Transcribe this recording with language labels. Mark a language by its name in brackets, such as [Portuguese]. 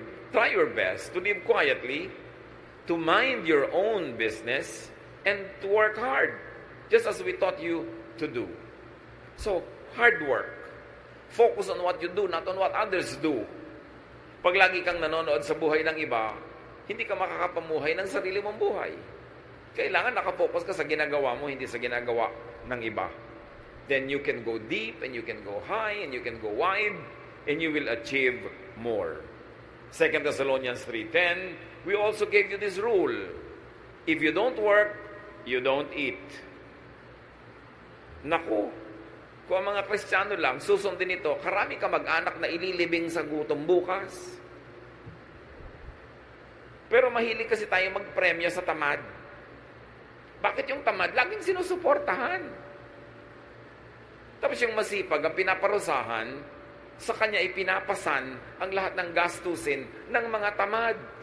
[English] Try your best to live quietly, to mind your own business, and to work hard, just as we taught you to do. So, hard work. Focus on what you do, not on what others do. [Filipino] Pag lagi kang nanonood sa buhay ng iba, hindi ka makakapamuhay ng sarili mong buhay. Kailangan nakafocus ka sa ginagawa mo, hindi sa ginagawa ng iba. [English] Then you can go deep, and you can go high, and you can go wide, and you will achieve more. 2 Thessalonians 3:10, we also gave you this rule. If you don't work, you don't eat. [Filipino] Naku, kung ang mga Kristiyano lang, susundin ito, karami ka mag-anak na ililibing sa gutom bukas. Pero mahilig kasi tayo magpremyo sa tamad. Bakit yung tamad? Laging sinusuportahan. Tapos yung masipag, ang pinaparusahan, sa kanya ipinapasan ang lahat ng gastusin ng mga tamad.